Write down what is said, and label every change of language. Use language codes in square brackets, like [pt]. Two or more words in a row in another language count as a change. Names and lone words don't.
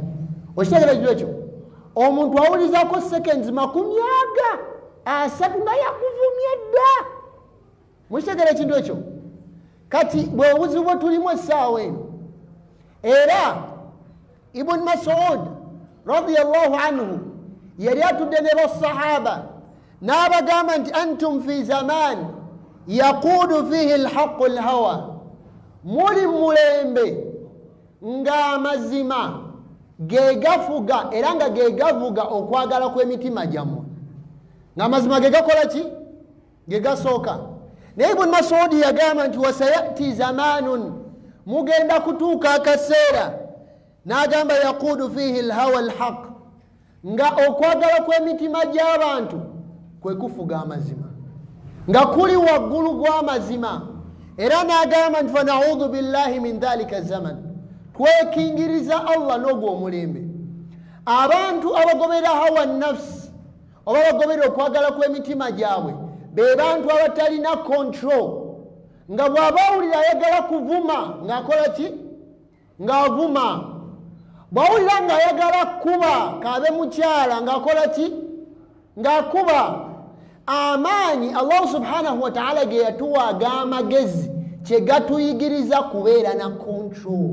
[lg] Okitegeera ekintu ekyo? Omuntu awulizako seconds 30 asatu nga yakuvumye dda. Mukitegeera ekintu ekyo? kati bwebuzibu bwe tulimu essaawa eno era ibn Mas'ud [ar] radiyallahu anhu [lg] yali atudde ne basahaba n'abagamba nti [ar] أنتم في زمان يقود فيه الحق الهوى [lg] muli mulembe ng'amazima gegafuga era nga gegavuga okwagala kw'emitima gyammwe ng'amazima gegakola ki gegasooka naye ibn Mas'ud yagamba nti [ar] وسيأتي زمان [lg] mugenda kutuuka akaseera n'agamba [ar] يقود فيه الهوى الحق [lg] nga okwagala kw'emitima gy'abantu kwe kufuga amazima nga kuli waggulu gw'amazima era n'agamba nti [ar] فنعوذ بالله من ذلك الزمان [lg] twekingiriza Allah n'ogwo omulembe abantu abagobera [ar] هوى النفس [lg] oba bagobera okwagala kw'emitima gyabwe be bantu abatalina control nga bw'abawulira ayagala kuvuma ng'akola ki ng'avuma bw'awulira ng'ayagala kuba kaabe mukyala ng'akola ki ng'akuba amaanyi Allah [ar] سبحانه وتعالى [lg] ge yatuwa ag'amagezi kye gatuyigiriza kubeera na control